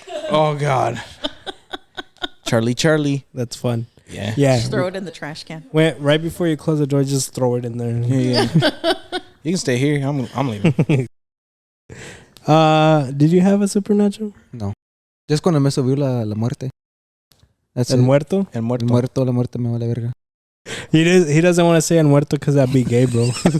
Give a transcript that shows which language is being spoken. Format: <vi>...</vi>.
<en>Oh God. Charlie. That's fun. Yeah. Yeah. Just throw it in the trash can. Wait, right before you close the door, just throw it in there. Yeah. You can stay here. I'm leaving. Did you have a supernatural? No. Just</en> <es>cuando me subió la muerte.</es> <en>That's</en> <es>El</es> <en>it.</en> <es>muerto? El muerto. El muerto, la muerte me vale verga.</es> <en>He doesn't want to say</en> <es>el muerto</es> <en>because that'd be gay, bro.</en>